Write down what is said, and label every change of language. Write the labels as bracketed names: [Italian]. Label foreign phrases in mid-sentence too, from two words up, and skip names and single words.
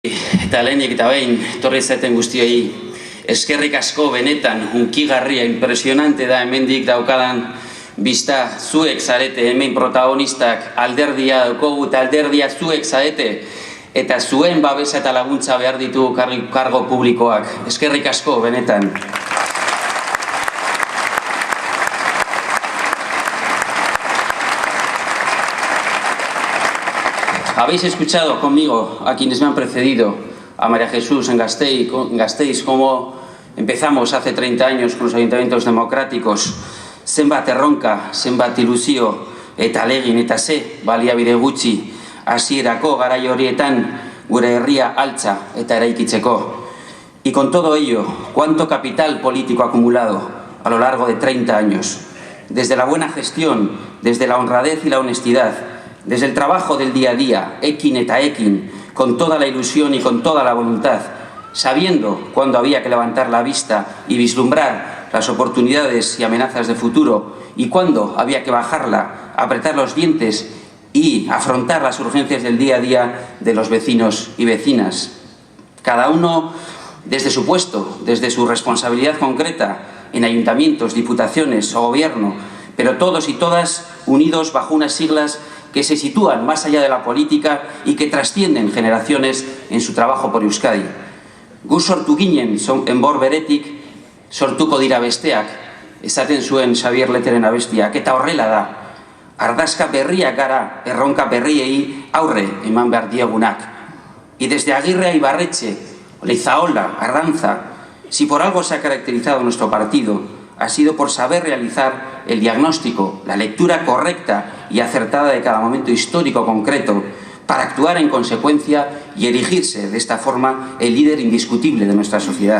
[Basque] Eta lehenik eta behin, torri zaten guztioi, eskerrik asko benetan, hunkigarria, impresionante da hemendik daukadan bizta, zuek zarete hemen protagonistak, alderdia daukogu eta alderdia zuek zarete, eta zuen babesa eta laguntza behar ditu kargo publikoak. Eskerrik asko benetan. [Spanish] Habéis escuchado conmigo a quienes me han precedido, a María Jesús en Gasteiz, cómo empezamos hace 30 años con los ayuntamientos democráticos, [Basque] zenbat erronka, zenbat ilusio, eta alegin eta ze, baliabide gutxi, hasierako garai horietan gure herria altza eta eraikitzeko. [Spanish] Y con todo ello, cuánto capital político acumulado a lo largo de 30 años, desde la buena gestión, desde la honradez y la honestidad, desde el trabajo del día a día, [Basque] ekin eta ekin, [Spanish] con toda la ilusión y con toda la voluntad, sabiendo cuándo había que levantar la vista y vislumbrar las oportunidades y amenazas de futuro y cuándo había que bajarla, apretar los dientes y afrontar las urgencias del día a día de los vecinos y vecinas. Cada uno desde su puesto, desde su responsabilidad concreta en ayuntamientos, diputaciones o gobierno, pero todos y todas unidos bajo unas siglas que se sitúan más allá de la política y que trascienden generaciones en su trabajo por Euskadi. [Basque] Gu sortu ginen enbor beretik, sortuko dira besteak, esaten zuen Xavier Leteren abestiak, eta horrela da. Ardazka berriak gara, erronka berriei aurre eman behar diegunak. [Spanish] Y desde Aguirre a Ibarretxe, Leizaola, Arranza, si por algo se ha caracterizado nuestro partido, ha sido por saber realizar el diagnóstico, la lectura correcta y acertada de cada momento histórico concreto, para actuar en consecuencia y erigirse de esta forma el líder indiscutible de nuestra sociedad.